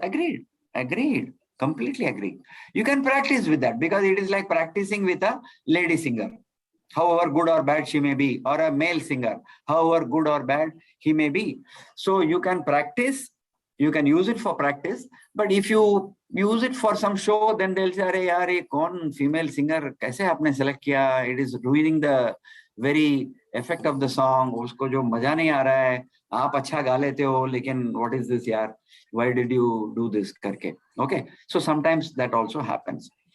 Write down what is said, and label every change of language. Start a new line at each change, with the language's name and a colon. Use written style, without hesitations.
English: Agreed, completely agree. You can practice with that because it is like practicing with a lady singer, however good or bad she may be, or a male singer, however good or bad he may be. So you can practice, you can use it for practice, but if you use it for some show, then they'll say,
Hindi: अरे यार ये कौन female singer कैसे आपने select किया?
English: It is ruining the very effect of the song.
Hindi: उसको जो मजा नहीं आ रहा है, आप अच्छा गा लेते हो, लेकिन
English: what is this
Hindi: यार?
English: Why did you do this करके? Okay, so sometimes that also happens.